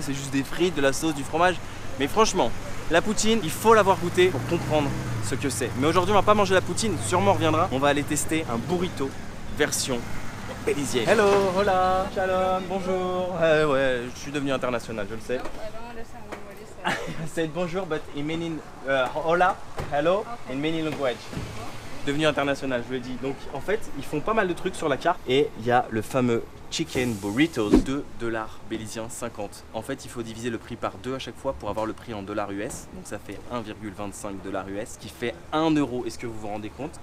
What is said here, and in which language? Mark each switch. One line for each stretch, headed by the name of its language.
French: C'est juste des frites, de la sauce, du fromage? Mais franchement, la poutine, il faut l'avoir goûté pour comprendre ce que c'est. Mais aujourd'hui, on va pas manger la poutine, sûrement on reviendra. On va aller tester un burrito version bélisienne. Hello, hola, shalom, bonjour. Ouais, je suis devenu international, je le sais.
English: I said bonjour, but in many, hola, hello, in many languages.
French: Devenu international, je vous l'ai dit. Donc en fait, ils font pas mal de trucs sur la carte. Et il y a le fameux chicken burritos, 2 $ bélésiens 50. En fait, il faut diviser le prix par 2 à chaque fois pour avoir le prix en dollars US. Donc ça fait 1,25 $ US, qui fait 1 euro. Est-ce que vous vous rendez compte?